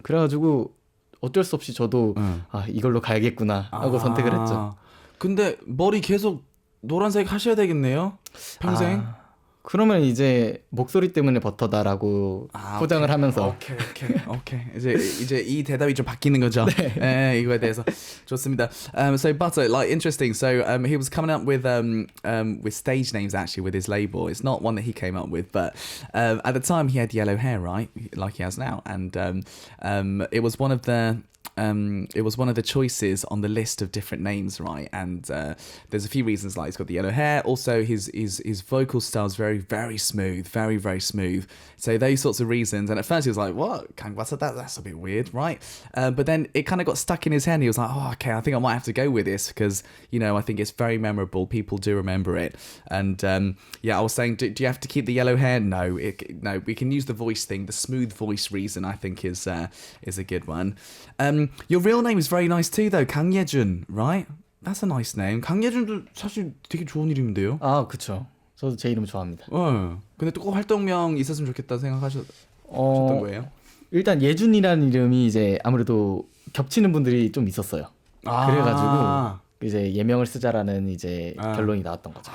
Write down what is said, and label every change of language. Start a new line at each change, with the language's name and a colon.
Korean: 그래가지고 어쩔 수 없이 저도 이걸로 가야겠구나 하고 선택을 했죠. 근데 머리 계속 노란색 하셔야 되겠네요? 평생? 그러면 이제 목소리 때문에 버터다라고 포장을 하면서 오케이. 이제 이 대답이 좀 바뀌는 거죠. 네, 이거에 대해서 좋습니다.
English: So Butter, like interesting. So he was coming up with stage names actually with his label. It's not one that he came up with, but at the time he had yellow hair, right, like he has now, and it was one of the it was one of the choices on the list of different names, right? And there's a few reasons, like he's got the yellow hair. Also, his vocal style is very, very smooth, very, very smooth. So those sorts of reasons. And at first he was like, what? Kang Butter? That's a bit weird, right? But then it kind of got stuck in his head and he was like, oh, okay, I think I might have to go with this because, you know, I think it's very memorable. People do remember it. And I was saying, do you have to keep the yellow hair? No, we can use the voice thing. The smooth voice reason, I think, is a good one. Your real name is very nice too, though. 강예준, right? That's a nice name.
Korean: 강예준도 사실 되게 좋은 이름인데요. 아, 그렇죠. 저도 제 이름 좋아합니다. 근데 또 꼭 활동명 있었으면 좋겠다 생각하셨던 거예요? 일단 예준이라는 이름이 이제 아무래도 겹치는 분들이 좀 있었어요. 그래가지고 이제 예명을 쓰자라는 이제 결론이 나왔던 거죠.